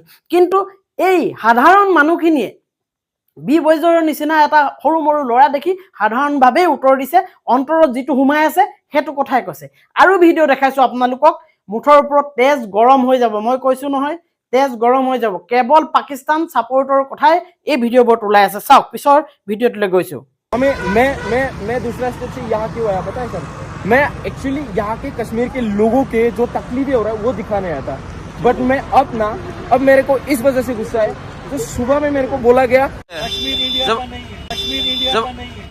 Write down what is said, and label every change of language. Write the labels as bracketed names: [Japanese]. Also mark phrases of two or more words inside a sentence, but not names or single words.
[Assamese] কিন্তু এই সাধাৰণ মানুহখিনিয়ে বি বৈজৰ নিচিনা এটা সৰু মৰু ল'ৰা দেখি সাধাৰণভাৱে উত্তৰ দিছে, অন্তৰত যিটো সোমাই আছে সেইটো কথাই কৈছে। আৰু ভিডিঅ' দেখাইছোঁ আপোনালোকক, মুঠৰ ওপৰত তেজ গৰম হৈ যাব। মই কৈছোঁ নহয়, তেজ গৰম হৈ যাব। কেৱল পাকিস্তান ছাপোৰ্টৰ কথাই এই ভিডিঅ'বোৰত ওলাই আছে। চাওক, পিছৰ ভিডিঅ'টোলৈ গৈছোঁ। [Hindi] मैं दूसरा स्टेट से यहाँ क्यों आया पता है सर? मैं एक्चुअली यहाँ के कश्मीर के लोगों के जो तकलीफें हो रहा है वो दिखाने आया था। बट मैं अब मेरे को इस वजह से गुस्सा है, तो सुबह में मेरे को बोला गया कश्मीर इंडिया का नहीं है, कश्मीर इंडिया का नहीं है।